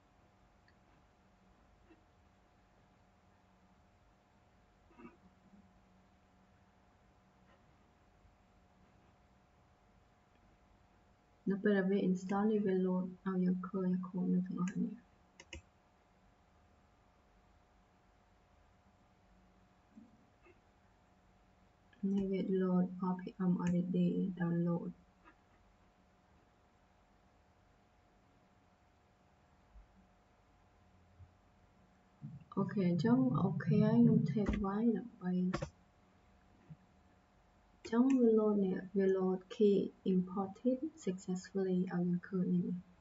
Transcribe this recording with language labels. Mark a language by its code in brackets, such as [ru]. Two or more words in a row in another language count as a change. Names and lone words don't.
[km] នៅពេលដែលវា install នេះវា load ឲ្យយើងឃើញគ្រប់នៅទាំងអស់នេះ នេះវា load [en] RPM already download [km] អូខេអញ្ចឹងអូខេហើយខ្ញុំ tab Y ដើម្បីចឹងវា load នេះវា load [en] key imported successfully [km] ឲ្យយើងឃើញនេះ